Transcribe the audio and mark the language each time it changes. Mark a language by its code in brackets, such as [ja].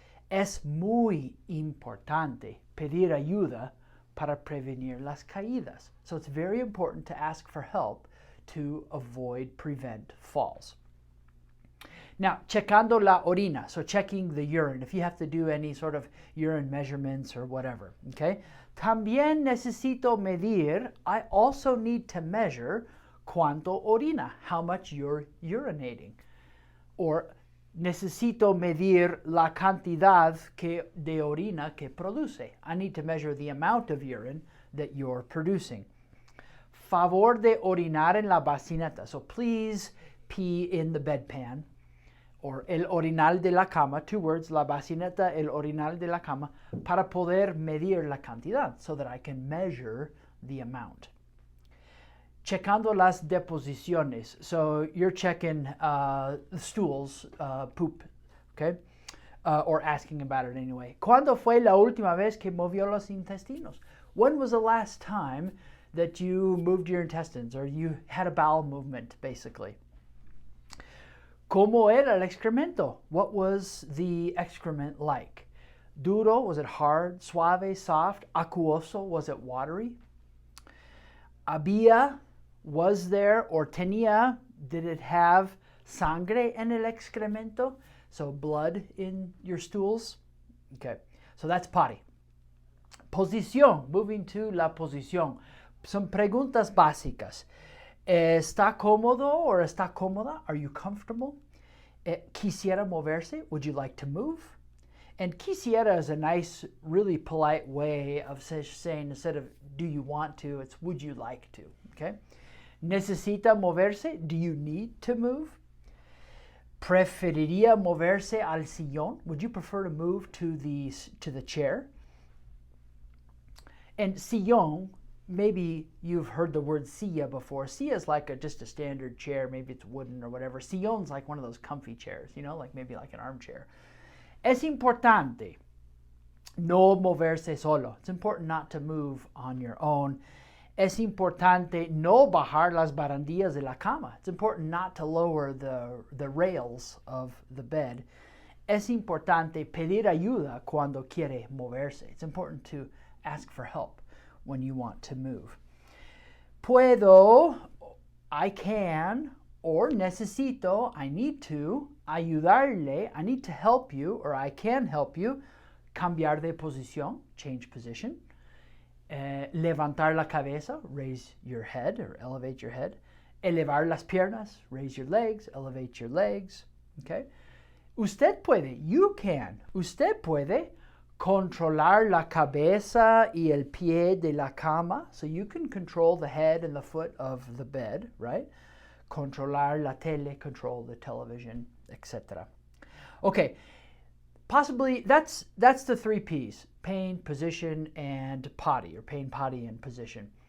[es] Es muy importante pedir ayuda para prevenir las caídas. [en] So it's very important to ask for help to prevent falls. Now, [es] checando la orina, [en] so checking the urine, if you have to do any sort of urine measurements or whatever, okay? [es] También necesito medir, [en] I also need to measure [es] cuánto orina, [en] how much you're urinating. [es] Or necesito medir la cantidad de orina que produce. [en] I need to measure the amount of urine that you're producing. [es] Favor de orinar en la bacineta. [en] So please pee in the bedpan. [es] Or el orinal de la cama, [en] 2 words, [es] la bacineta, el orinal de la cama, para poder medir la cantidad, [en] so that I can measure the amount. [es] Checando las deposiciones. [en] So you're checking the stools, poop, okay? Or asking about it anyway. [es] ¿Cuándo fue la última vez que movió los intestinos? [en] When was the last time that you moved your intestines or you had a bowel movement, basically? [es] ¿Cómo era el excremento? [en] What was the excrement like? Duro, was it hard? Suave, soft? Acuoso, was it watery? Había, was there, or tenía, did it have [es] sangre en el excremento? [en] So blood in your stools? Okay, so that's potty. [es] Posición, [en] moving to [es] la posición. Some preguntas básicas. ¿Está cómodo or está cómoda? [en] Are you comfortable? [es] ¿Quisiera moverse? [en] Would you like to move? And quisiera is a nice, really polite way of saying, instead of do you want to, it's would you like to, okay? [es] ¿Necesita moverse? [en] Do you need to move? [es] ¿Preferiría moverse al sillón? [en] Would you prefer to move to the chair? And sillón, maybe you've heard the word silla before. Silla is like just a standard chair. Maybe it's wooden or whatever. Sillón's like one of those comfy chairs, you know, like maybe like an armchair. [es] Es importante no moverse solo. [en] It's important not to move on your own. [es] Es importante no bajar las barandillas de la cama. [en] It's important not to lower the rails of the bed. [es] Es importante pedir ayuda cuando quiere moverse. [en] It's important to ask for help when you want to move. Puedo, I can, or necesito, I need to, ayudarle, I need to help you, or I can help you, [es] cambiar de posición, [en] change position. [es] Levantar la cabeza, [en] raise your head or elevate your head. [es] Elevar las piernas, [en] raise your legs, elevate your legs. Okay? [es] Usted puede, [en] you can. [es] Usted puede controlar la cabeza y el pie de la cama. [en] So you can control the head and the foot of the bed, right? [es] Controlar la tele, [en] control the television, etc. Okay. Possibly, that's the 3 P's, pain, position, and potty, or pain, potty, and position.